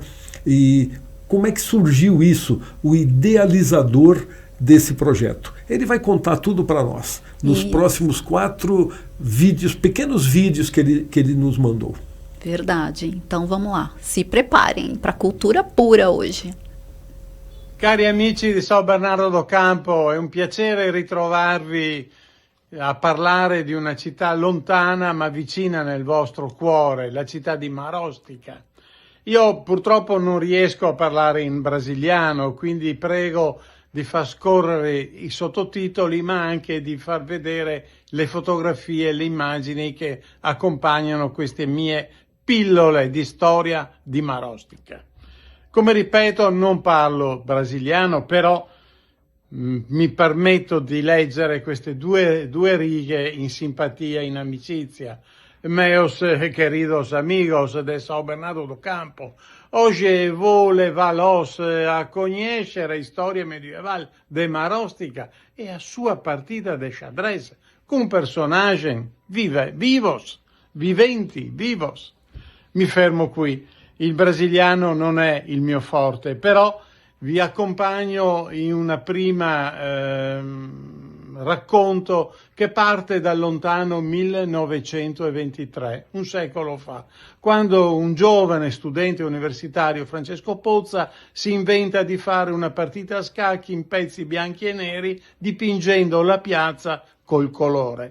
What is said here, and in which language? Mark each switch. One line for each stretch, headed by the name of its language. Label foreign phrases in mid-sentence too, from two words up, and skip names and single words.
Portuguese: E como é que surgiu isso? O idealizador desse projeto. Ele vai contar tudo para nós nos próximos 4 vídeos, pequenos vídeos que ele nos mandou. Verdade. Então vamos lá. Se preparem para cultura pura hoje.
Italian: Cari amici di São Bernardo do Campo, è un piacere ritrovarvi a parlare di una città lontana ma vicina nel vostro cuore, la città di Marostica. Io purtroppo non riesco a parlare in brasiliano, quindi prego di far scorrere i sottotitoli, ma anche di far vedere le fotografie e le immagini che accompagnano queste mie pillole di storia di Marostica. Come ripeto, non parlo brasiliano, però mi permetto di leggere queste due righe in simpatia, in amicizia.
Portuguese: Meus queridos amigos de São Bernardo do Campo, hoje vou levá-los a conhecer a história medieval de Marostica e a sua partida de xadrez com personagem vivos.
Italian: Mi fermo qui. Il brasiliano non è il mio forte, però vi accompagno in una prima racconto che parte dal lontano 1923, un secolo fa, quando un giovane studente universitario, Francesco Pozza, si inventa di fare una partita a scacchi in pezzi bianchi e neri dipingendo la piazza col colore.